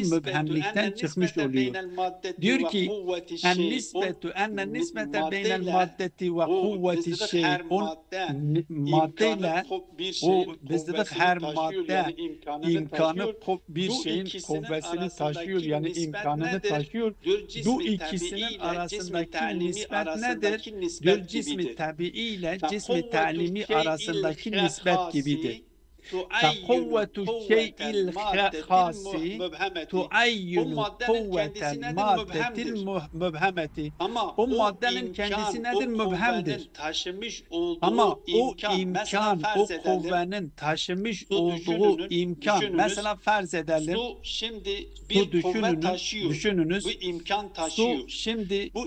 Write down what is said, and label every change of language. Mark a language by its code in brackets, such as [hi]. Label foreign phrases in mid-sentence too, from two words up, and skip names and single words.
[tr] Mübhemlikten çıkmış oluyor. Diyor ki [ar] النسبة أن النسبة بين المادة والقوة شيء, [tr] o maddeyle o bizde her madde imkanı bir şeyin kuvvetini taşıyor, yani imkanını taşıyor. Bu ikisinin arasındaki nispet nedir? Diyor cismi tabii ile cismi talimi arasındaki nispet gibidir. [ar] فَقُوَّةُ الشَّيْءِ الْخَاسِ تُعَيِّنُ قُوَّةَ الْمَادَّةِ الْمُبْهَمَةِ. [tr] Ama o maddenin kendisi nedir? Mübhemdir. Ama o imkan, o kuvvenin taşımış olduğu imkan, mesela farz edelim, su şimdi bir kuvvet taşıyor. Düşününüz, bu imkan taşıyor. Su şimdi bu